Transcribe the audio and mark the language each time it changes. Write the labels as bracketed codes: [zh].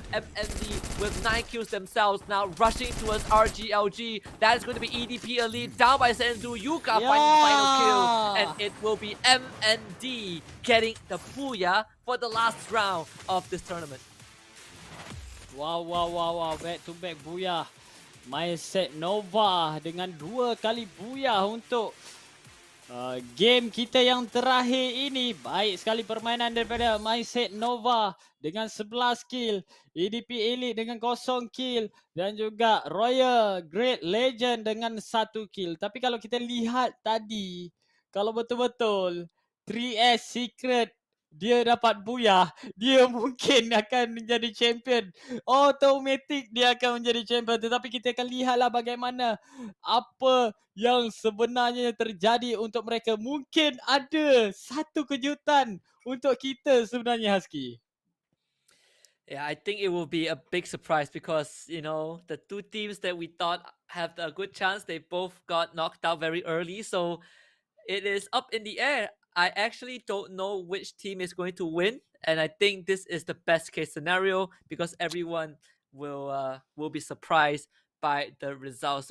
[en] MND with 9 kills themselves now rushing towards RGLG. That is going to be EDP Elite down by Senzu. Yuka finding the final kill, and it will be MND getting the booyah for the last round of this tournament. Wow. Back to back booyah. [ms] Mindset Nova dengan 2 kali booyah untuk game kita yang terakhir ini. Baik sekali permainan daripada Mindset Nova dengan 11 kill, EDP Elite dengan 0 kill, dan juga Royal Great Legend dengan 1 kill. Tapi kalau kita lihat tadi, kalau betul-betul 3S Secret dia dapat booyah, dia mungkin akan menjadi champion. Automatic dia akan menjadi champion. Tetapi kita akan lihatlah bagaimana apa yang sebenarnya terjadi untuk mereka. Mungkin ada satu kejutan untuk kita sebenarnya, Husky. Yeah, I think it will be a big surprise because, you know, the 2 teams that we thought have a good chance, they both got knocked out very early. So it is up in the air. I actually don't know which team is going to win, and I think this is the best case scenario because everyone will be surprised by the results.